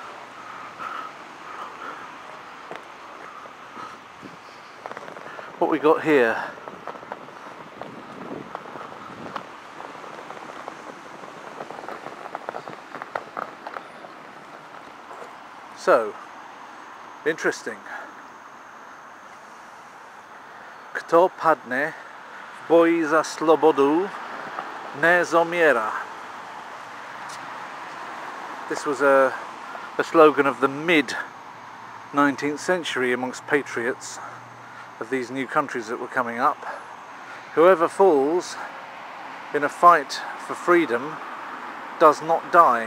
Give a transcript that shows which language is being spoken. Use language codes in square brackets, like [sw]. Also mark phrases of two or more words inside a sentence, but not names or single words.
[en] What we got here? So, interesting. [sk] Kto padnie w boji za slobodu, nie zomiera. [en] This was a slogan of the mid-19th century amongst patriots of these new countries that were coming up. Whoever falls in a fight for freedom does not die.